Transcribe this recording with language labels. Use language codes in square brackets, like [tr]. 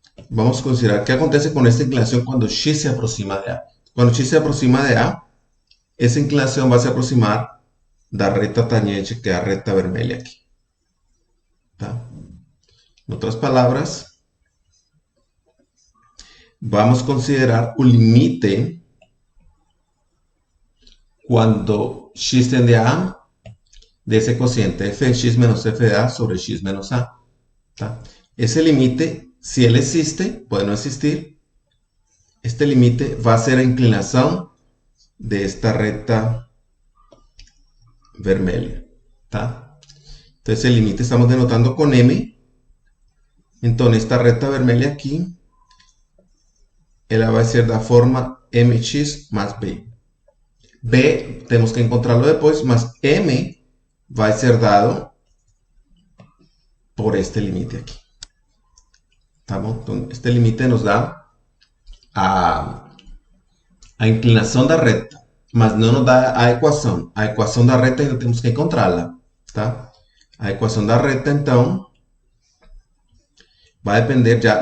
[es] Vamos considerar qué acontece con esta inclinación cuando x se aproxima de A. Cuando x se aproxima de A, esa inclinación va a se aproximar [pt] da reta tangente, que é a reta vermelha aqui. Tá? Em outras palavras, vamos considerar o limite quando x tende a A desse cociente f de x menos f de A sobre x menos A. ¿Tá? [es] Ese límite, si él existe, puede no existir. Este límite va a ser la inclinación de esta recta vermelha. ¿Tá? Entonces el límite estamos denotando con M. Entonces esta recta vermelha aquí, ela va a ser de la forma mx más b. B tenemos que encontrarlo después, más m va a ser dado por este límite aquí. Entonces, este límite nos da [pt] a inclinación da recta, mas não nos dá a equação. A equação da reta ainda temos que encontrá-la, tá? A equação da reta, então, vai depender já.